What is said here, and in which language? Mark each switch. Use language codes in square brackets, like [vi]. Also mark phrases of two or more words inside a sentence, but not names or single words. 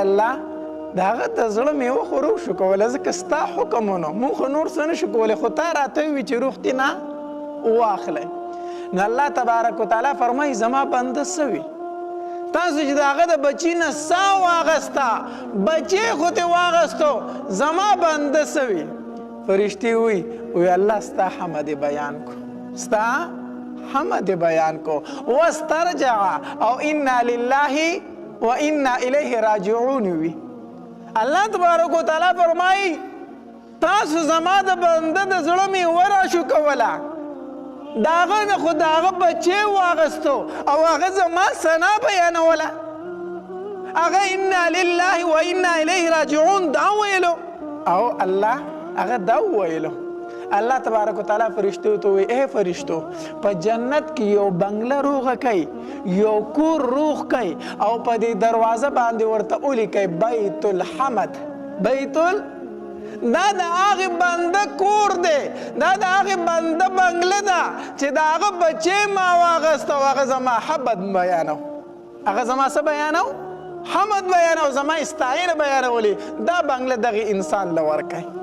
[ps] الله د هغه د زړه میوه خو روشو کوله ځکه ستا حکم ونه مونږ خو نور څه نشو کولی خو تا راته ووي چې روح دې نه واخلی نو [ar] الله تبارک وتعالی [ps] فرمایي زما بنده څه وي تاسو چې د هغه د بچي نه ساه واغسته بچی خو ترې واغستو زما بنده څه وي فرشتي وی الله ستا حمد بیان کو واسترجع او [ar] انا لله و انا الیه راجعون [ps] وی [ar] الله تبارک وتعالی [ps] فرمایي تاسو زما د بنده د زړه میوه راشو کوله د هغه نه خو د هغه بچی واغستو او هغه زما ثنا بیانوله هغه [ar] انا لله و انا الیه راجعون [ps] دا ویلو او الله هغه دا ویلو [ar] الله تبارک وتعالی [ps] فرشتو ته وی اے فرشتو په جنت کې یو بنگله روغه کوي یو کور روغ کوي او په دې دروازه باندې ورته ولیکئ [ar] بیت الحمد [ps] دا د هغې بنده کور دی دا د هغې بنده بنگله ده چې د هغه بچی ما واغسته او هغه زما حمد بیانو هغه زما څه بیانو حمد بیانو زما استعینه بیانولې دا بنگله دغې انسان له ورکوي